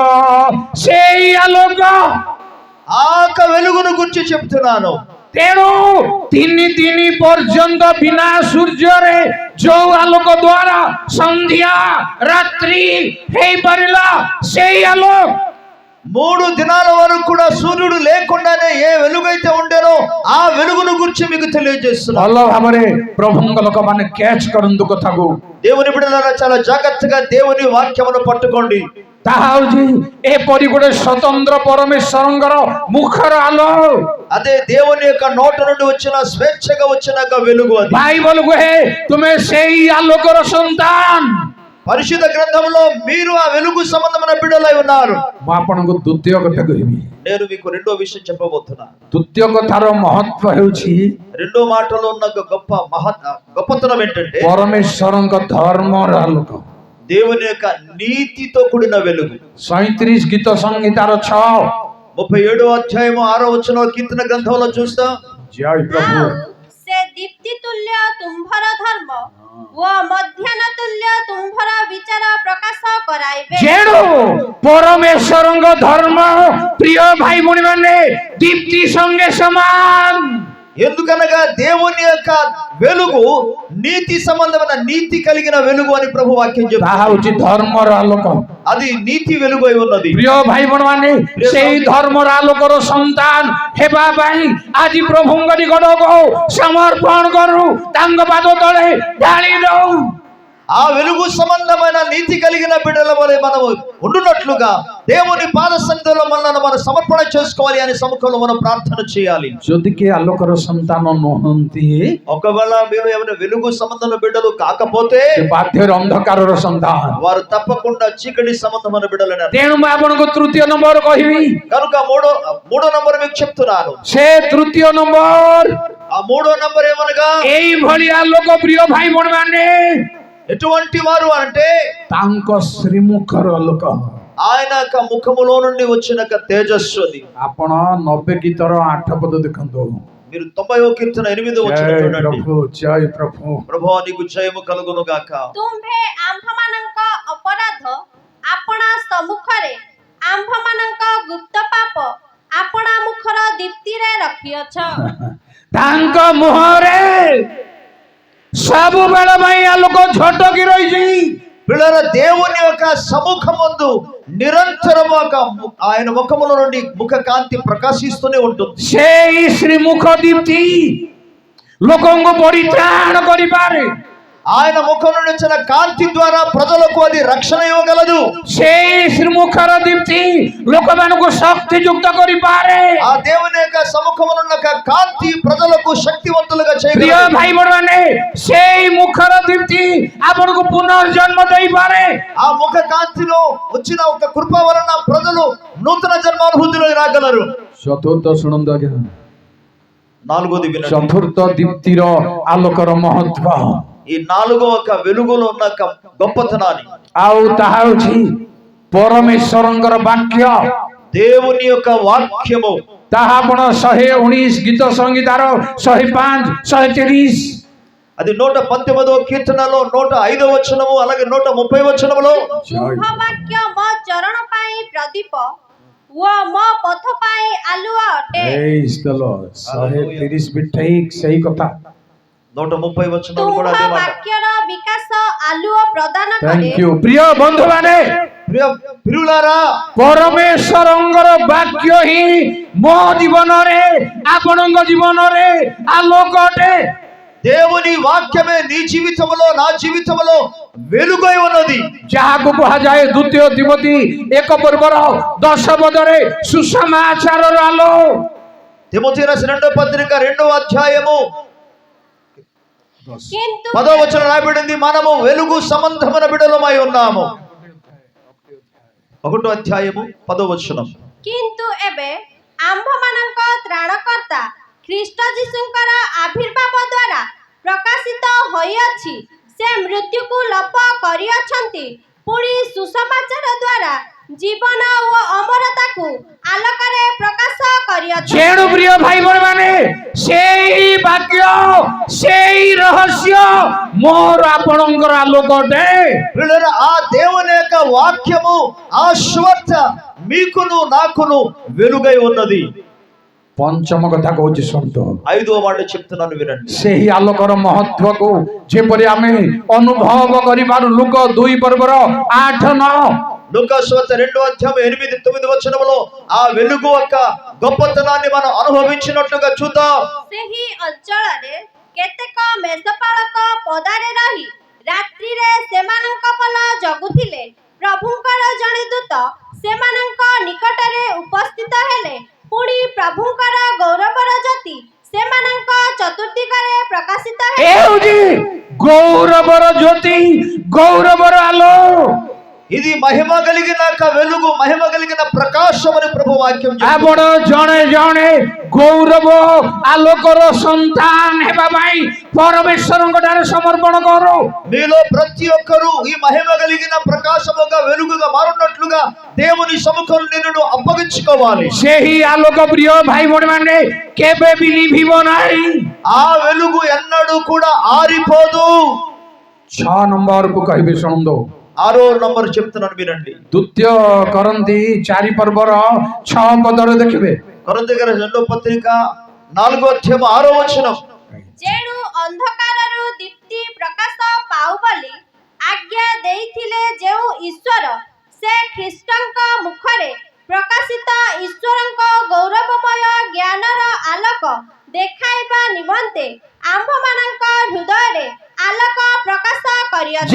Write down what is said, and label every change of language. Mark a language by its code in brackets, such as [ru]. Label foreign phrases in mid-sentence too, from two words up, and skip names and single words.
[or] ସେଇ ଆଲୋକ, [te] ఆ యొక్క వెలుగును గురించి చెప్తున్నాను. [or] ତେଣୁ 3 ପର୍ଯ୍ୟନ୍ତ ବିନା ସୂର୍ଯ୍ୟରେ ଯୋଉ ଆଲୋକ ଦ୍ୱାରା ସନ୍ଧ୍ୟା ରାତ୍ରି ହେଇପାରିଲା, ସେଇ ଆଲୋକ [te] 3 దినాల వరకు కూడా సూర్యుడు లేకుండానే ఏ వెలుగైతే ఉండేనో ఆ వెలుగును గురించి మీకు తెలియజేస్తున్నాను. [or] ଭଲ ଭାବରେ ପ୍ରଭୁଙ୍କ ଲୋକମାନେ କ୍ୟାଚ୍ କରନ୍ତୁ କଥାକୁ। [te] దేవుని బిడ్డలారా చాలా జాగ్రత్తగా దేవుని వాక్యమును పట్టుకోండి. [or] ତାହା ହଉଛି ଏପରି ଗୋଟେ ସ୍ୱତନ୍ତ୍ର ପରମେଶ୍ୱରଙ୍କର ମୁଖର ଆଲୋକ। [te] అదే దేవుని యొక్క నోట నుండి వచ్చిన స్వేచ్ఛగా వచ్చిన వెలుగు. అది [or] ବାଇବଲ କୁହେ ତୁମେ ସେଇ ଆଲୋକର ସନ୍ତାନ। [te] పరిశుద్ధ గ్రంథంలో మీరు ఆ వెలుగు సంబంధమైన బిడ్డలై ఉన్నారు. [or] ମୁଁ ଆପଣଙ୍କୁ ଦ୍ୱିତୀୟ କଥା କହିବି। [te] నేను మీకు రెండో విషయం చెప్పబోతున్నా. [or] ଦ୍ୱିତୀୟ କଥାର ମହତ୍ଵ ହେଉଛି [te] రెండో మాటలో ఉన్న గొప్పతనం ఏంటంటే [or] ପରମେଶ୍ୱରଙ୍କ ଧର୍ମର ଆଲୋକ। [te] దేవుని యొక్క నీతితో కూడిన వెలుగు. [or] 37 ଗୀତ ସଂହିତାର 6 [te] 37వ అధ్యాయము 6వ వచనం కీర్తన గ్రంథంలో చూస్తాం. [or] ଜୟ ପ୍ରଭୁ। ସେ ଦୀପ୍ତି ତୁଲ୍ୟ ତୁମ୍ଭର ଧର୍ମ ଓ ମଧ୍ୟାହ୍ନ ତୁଲ୍ୟ ତୁମ୍ଭର ବିଚାର ପ୍ରକାଶ କରାଇବେ। ଯେଣୁ ପରମେଶ୍ୱରଙ୍କ ଧର୍ମ ପ୍ରିୟ ଭାଇ ଭଉଣୀ ମାନେ ଦୀପ୍ତି ସଙ୍ଗେ ସମାନ। [te] ఎందుకనగా దేవుని యొక్క వెలుగు నీతి సంబంధమైన నీతి కలిగిన వెలుగు అని ప్రభు వాక్యం [or] ତାହା [te] చెప్తుంది. [or] ହଉଛି ଧର୍ମର ଆଲୋକ। [te] అది నీతి వెలుగు అయి ఉన్నది. [or] ପ୍ରିୟ ଭାଇ ଭଉଣୀ ମାନେ, ସେଇ ଧର୍ମର ଆଲୋକର ସନ୍ତାନ ହେବା ପାଇଁ ଆଜି ପ୍ରଭୁଙ୍କ ନିକଟକୁ ସମର୍ପଣ କରୁ, ତାଙ୍କ ପାଦ ତଳେ ଢାଳି ଦଉ। [te] ఆ వెలుగు సంబంధమైన నీతి కలిగిన బిడ్డల వలె మనము ఉండునట్లుగా దేవుని పాద సన్నిధిలో మనల్ని మనం సమర్పణ చేసుకోవాలి అని సముఖంలో మనం ప్రార్థన చేయాలి. [or] ଯଦି କିଏ ଆଲୋକର ସନ୍ତାନ ନୁହନ୍ତି, [te] ఒకవేళ మీరు ఏమైనా వెలుగు సంబంధమైన బిడ్డలు కాకపోతే [or] ସେ ବାଧ୍ୟରେ ଅନ୍ଧକାରର ସନ୍ତାନ। [te] వారు తప్పకుండా చీకటి సంబంధమైన బిడ్డలని అర్థం. [or] ତେଣୁ ମୁଁ ଆପଣଙ୍କୁ ତୃତୀୟ ନମ୍ବର କହିବି। [te] కనుక మూడో నంబర్ మీకు చెప్తున్నాను. [or] ସେ ତୃତୀୟ ନମ୍ବର [te] ఆ మూడో నంబర్ ఏమనగా [or] ଏଇଭଳି ଆଲୋକ, ପ୍ରିୟ ଭାଇ ଭଉଣୀ ମାନେ, [te] ఎటువంటి వారు అంటే [or] ତାଙ୍କ ଶ୍ରୀମୁଖର ଆଲୋକ। [te] ఆయన యొక్క ముఖములో నుండి వచ్చిన యొక్క తేజస్సు అది. [or] ଆପଣ 90 ଗୀତର 8 ପଦ ଦେଖନ୍ତୁ। [te] మీరు 90వ కీర్తన 8వ వచనం [or] ଜୟ [te] చూడండి. [or] ପ୍ରଭୁ, ଜୟ ପ୍ରଭୁ। [te] ప్రభువా నీకు జయము కలుగును గాక. [or] ତୁମ୍ଭେ ଆମ୍ଭମାନଙ୍କ ଅପରାଧ ଆପଣା ସମ୍ମୁଖରେ, ଆମ୍ଭମାନଙ୍କ ଗୁପ୍ତ ପାପ ଆପଣା ମୁଖର ଦୀପ୍ତିରେ ରଖିଅଛ। ତାଙ୍କ ମୁହଁରେ ସବୁବେଳ ପାଇଁ ଆଲୋକ ଝଟକି ରହିଛି। [te] పిల్లల దేవుని యొక్క సముఖమందు నిరంతరము ఆయన ముఖములో నుండి ముఖ కాంతి ప్రకాశిస్తూనే ఉంటుంది. [or] ସେଇ ଶ୍ରୀମୁଖ ଦୀପ୍ତି ଲୋକଙ୍କୁ ପରିତ୍ରାଣ କରିପାରେ। [te] ఆయన ముఖం నుండి వచ్చిన కాంతి ద్వారా ప్రజలకు అది రక్షణ ఇవ్వగలదు. [or] ସେଇ ଶ୍ରୀମୁଖର ଦୀପ୍ତି ଲୋକମାନଙ୍କୁ ଶକ୍ତିଯୁକ୍ତ କରିପାରେ। [te] ఆ దేవుని యొక్క సముఖములో ఉన్న కాంతి ప్రజలకు శక్తివంతులుగా [or] ପ୍ରିୟ [te] చేయగలదు. [or] ଭାଇ ଭଉଣୀମାନେ, ସେଇ ମୁଖର ଦୀପ୍ତି ଆପଣଙ୍କୁ పునర్జన్మ ଦେଇପାରେ। [te] ఆ ముఖ కాంతిలో వచ్చిన ఒక కృప వలన ప్రజలు నూతన జన్మానుభూతిలో రాగలరు. [or] ଚତୁର୍ଥ ଶୁଣନ୍ତୁ ଆଜ୍ଞା, [te] నాలుగోది వినండి. [or] ଚତୁର୍ଥ ଦୀପ୍ତିର ଆଲୋକର ମହତ୍ଵ, [te] ఈ నాలుగో ఒక వెలుగులో ఉన్న ఒక గొప్పతనాన్ని, [or] ଆଉ ତାହା ହେଉଛି ପରମେଶ୍ୱରଙ୍କର ବାକ୍ୟ। [te] దేవుని యొక్క వాక్యము. [or] ତାହା ଆପଣ 119 ଗୀତ ସଂହିତାର 105, 130, [te] అది 119వ కీర్తనలో 105వ వచనము, అలాగే 130వ వచనములో [or] ତୁମ୍ଭ ବାକ୍ୟ ମୋ ଚରଣ ପାଇଁ ପ୍ରଦୀପ ଓ ମୋ ପଥ ପାଇଁ ଆଲୁଅ ଅଟେ। [en] Praise the Lord। [or] 130 ବି ଠିକ ସେଇ କଥା। [te] 130 వచనాలు కూడా [or] ତୁମ୍ଭ [te] అదే మాట. [or] ବାକ୍ୟର ବିକାଶ ଆଲୁଅ ପ୍ରଦାନ କରେ। [en] thank you. [or] ପ୍ରିୟ ବନ୍ଧୁମାନେ, [te] ప్రియులారా, [or] ପରମେଶ୍ୱରଙ୍କର ବାକ୍ୟ ହିଁ ମୋ ଜୀବନରେ, ଆପଣଙ୍କ ଜୀବନରେ ଆଲୋକ ଅଟେ। [te] దేవుని వాక్యమే నీ జీవితంలో నా జీవితంలో వెలుగై ఉన్నది. [or] ଯାହାକୁ କୁହାଯାଏ ଦ୍ୱିତୀୟ ତିମୋଥୀ 1 ପର୍ବର 10 ପଦରେ ସୁସମାଚାରର ଆଲୋକ। [te] తిమోతి రాసిన 2వ పత్రిక 2వ అధ్యాయము [or] କିନ୍ତୁ [te] 10వ వచనం రాయబడింది, మనము వెలుగు సంబంధమైన బిడ్డలమై ఉన్నాము. 1వ అధ్యాయము 10వ వచనం. [or] କିନ୍ତୁ ଏବେ ଆମ୍ଭମାନଙ୍କ ତ୍ରାଣକର୍ତ୍ତା ଖ୍ରୀଷ୍ଟ ଯୀଶୁଙ୍କର ଆବିର୍ଭାବ ଦ୍ୱାରା ପ୍ରକାଶିତ ହୋଇଅଛି। ସେ ମୃତ୍ୟୁକୁ ଲୋପ କରିଅଛନ୍ତି, ପୁଣି ସୁସମାଚାର ଦ୍ୱାରା ଜୀବନ ଓ ଅମରତାକୁ ଆଲୋକରେ ପ୍ରକାଶ କରିଅଛନ୍ତି। ତେଣୁ ପ୍ରିୟ ଭାଇ ଭଉଣୀମାନେ, ସେଇ ବାକ୍ୟ, ସେଇ ରହସ୍ୟ ମୋର ଆପଣଙ୍କର ଆଲୋକ ଅଟେ। [te] ప్రియులారా, ఆ దేవుని యొక్క వాక్యము, ఆ సువార్త మీకును నాకును వెలుగై ఉన్నది. [or] ପଞ୍ଚମ କଥା କହୁଛି ଶୁଣନ୍ତୁ। [te] 5వ మాట చెప్తున్నాను వినండి. [or] ସେହି ଆଲୋକର ମହତ୍ଵକୁ ଯେପରି ଆମେ ଅନୁଭବ କରିପାରୁ, ଲୁକ 2 ପର୍ବର 8, 9, [te] లూకా సువార్త 2వ అధ్యాయం 8, 9 వచనములో ఆ వెలుగు యొక్క గొప్పతనాన్ని మనం అనుభవించినట్లుగా చూద్దాం. [or] ସେହି ଅଞ୍ଚଳରେ କେତେକ ମେଷପାଳକ ପଦାରେ ରହି ରାତ୍ରିରେ ସେମାନଙ୍କ ପଲ ଜଗୁଥିଲେ। ପ୍ରଭୁଙ୍କର ଜଣେ ଦୂତ ସେମାନଙ୍କ ନିକଟରେ ଉପସ୍ଥିତ ହେଲେ। ପୁଣି ପ୍ରଭୁଙ୍କର ଗୌରବର ଜ୍ୟୋତି ସେମାନଙ୍କ ଚତୁର୍ଦିଗରେ ପ୍ରକାଶିତ ଏ ହେଲା। ହେଉଛି ଗୌରବର ଜ୍ୟୋତି, ଗୌରବର ଆଲୋକ। [te] ఇది మహిమ కలిగిన వెలుగు, మహిమ కలిగిన ప్రకాశం అని ప్రభు వాక్యం చెప్తుంది. [or] ଆପଣ ଜଣେ ଜଣେ ଗୌରବ ଆଲୋକର ସନ୍ତାନ ହେବା ପାଇଁ ପରମେଶ୍ୱରଙ୍କ ଠାରେ ସମର୍ପଣ କରୁ। [te] మీలో ప్రతి ఒక్కరూ ఈ మహిమ కలిగిన ప్రకాశముగా వెలుగుగా మారున్నట్లుగా దేవుని సముఖంలో నిన్ను అప్పగించుకోవాలి. [or] ସେହି ఆలోକ ପ୍ରିୟ ଭାଇ ଭଉଣୀମାନେ କେବେ ବି ଲିଭିବ ନାହିଁ। [te] ఆ వెలుగు ఎన్నడూ కూడా ఆరిపోదు. [or] 6 ନମ୍ବରକୁ କହିବି ଶୁଣନ୍ତୁ। [te] 6వ నంబర్ చెప్తున్నాను వినండి. [or] ଦ୍ୱିତୀୟ କରନ୍ତି 4 ପର୍ବର 6 ପଦରେ ଦେଖିବେ। [te] కొరింథీ గారి 2వ పత్రిక 4వ అధ్యాయం 6వ వచనం. [or] ଯେଣୁ ଅନ୍ଧକାରରୁ ଦୀପ୍ତି ପ୍ରକାଶ ପାଉ ବୋଲି ଆଜ୍ଞା ଦେଇଥିଲେ ଯେଉଁ ଈଶ୍ୱର, ସେ ଖ୍ରୀଷ୍ଟଙ୍କ ମୁଖରେ ପ୍ରକାଶିତ ଈଶ୍ୱରଙ୍କ ଗୌରବମୟ ଜ୍ଞାନର ଆଲୋକ ଦେଖାଇବା ନିମନ୍ତେ ଆମ୍ଭମାନଙ୍କ ହୃଦୟରେ ଆଲୋକ ପ୍ରକାଶ କରିଅଛନ୍ତି।